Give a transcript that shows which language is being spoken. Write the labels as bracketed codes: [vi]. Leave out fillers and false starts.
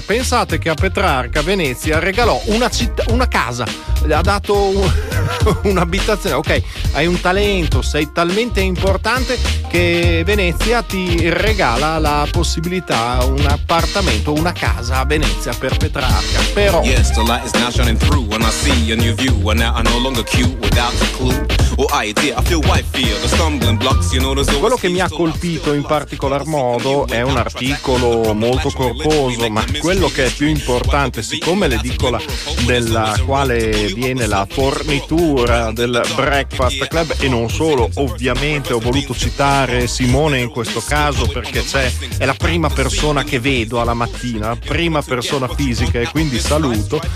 [it] Pensate che a Petrarca Venezia regalò una città, una casa, le ha dato un'abitazione. Ok, hai un talento, sei talmente importante che Venezia ti regala la possibilità, un appartamento, una casa a Venezia per Petrarca. Però [en] yes, the light is now shining through and I see a new view and now I'm no longer cute without a clue. Oh, I dear, I feel white fear, the stumbling blocks, you know, there's always... [it] Quello che mi ha colpito in particolar modo è un articolo molto corposo, ma quello che è più importante, siccome l'edicola della quale viene la fornitura del Breakfast Club, e non solo, ovviamente ho voluto citare Simone in questo caso perché è la prima persona che vedo alla mattina, prima persona fisica, e quindi saluto.